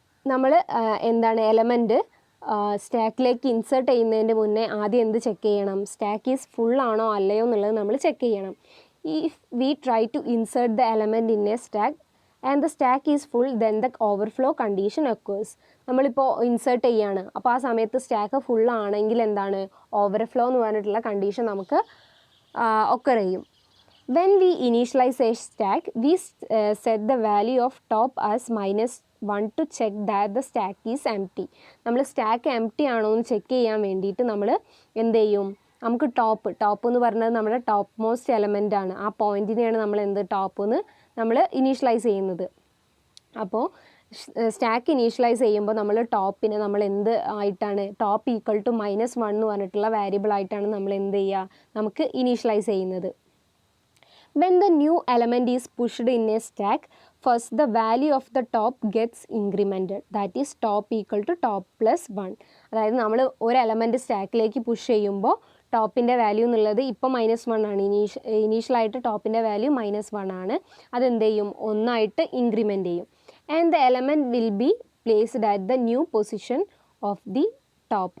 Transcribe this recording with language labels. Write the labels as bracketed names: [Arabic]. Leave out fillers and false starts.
[Malayalam] നമ്മൾ എലമെൻറ്റ് സ്റ്റാക്കിലേക്ക് ഇൻസേർട്ട് ചെയ്യുന്നതിൻ്റെ മുന്നേ ആദ്യം എന്ത് ചെക്ക് ചെയ്യണം, [English] stack is full [Malayalam] ആണോ അല്ലയോ എന്നുള്ളത് നമ്മൾ ചെക്ക് ചെയ്യണം. [English] If we try to insert the element in a stack and the stack is full, then the overflow condition occurs. [Malayalam] നമ്മളിപ്പോൾ ഇൻസേർട്ട് ചെയ്യാണ്, അപ്പോൾ ആ സമയത്ത് സ്റ്റാക്ക് ഫുൾ ആണെങ്കിൽ എന്താണ്, ഓവർഫ്ലോ എന്ന് പറഞ്ഞിട്ടുള്ള കണ്ടീഷൻ നമുക്ക് occur ചെയ്യും. [English] When we initialize a stack, we set the value of top as -1 to check that the stack is empty. [Malayalam] നമ്മൾ സ്റ്റാക്ക് എംപ്റ്റി ആണോ എന്ന് ചെക്ക് ചെയ്യാൻ വേണ്ടിയിട്ട് നമ്മൾ എന്ത് ചെയ്യും, നമുക്ക് ടോപ്പ് എന്ന് പറഞ്ഞത് നമ്മുടെ ടോപ്പ് മോസ്റ്റ് എലമെൻ്റ് ആണ്. ആ പോയിന്റിനെയാണ് നമ്മൾ എന്ത് ടോപ്പ് എന്ന് നമ്മൾ ഇനീഷ്യലൈസ് ചെയ്യുന്നത്. അപ്പോൾ സ്റ്റാക്ക് ഇനീഷ്യലൈസ് ചെയ്യുമ്പോൾ നമ്മൾ ടോപ്പിനെ നമ്മൾ എന്ത് ആയിട്ടാണ് ടോപ്പ് ഈക്വൽ ടു -1 എന്ന് പറഞ്ഞിട്ടുള്ള വേരിയബിൾ ആയിട്ടാണ് നമ്മൾ എന്ത് ചെയ്യുക നമുക്ക് ഇനീഷ്യലൈസ് ചെയ്യുന്നത്. [English] When the new element is pushed in a stack, first the value of the top gets incremented, that is top equal to top plus 1. [Malayalam] അതായത് നമ്മൾ ഒരു എലമെൻറ്റ് സ്റ്റാക്കിലേക്ക് പുഷ് ചെയ്യുമ്പോൾ ടോപ്പിൻ്റെ വാല്യൂ എന്നുള്ളത് ഇപ്പോൾ -1 ആണ്. ഇനീഷ്യലായിട്ട് ടോപ്പിൻ്റെ വാല്യൂ -1 ആണ്. അതെന്ത് ചെയ്യും, 1 ആയിട്ട് ഇൻക്രിമെൻറ്റ് ചെയ്യും. [English] And the element will be placed at the new position of the top.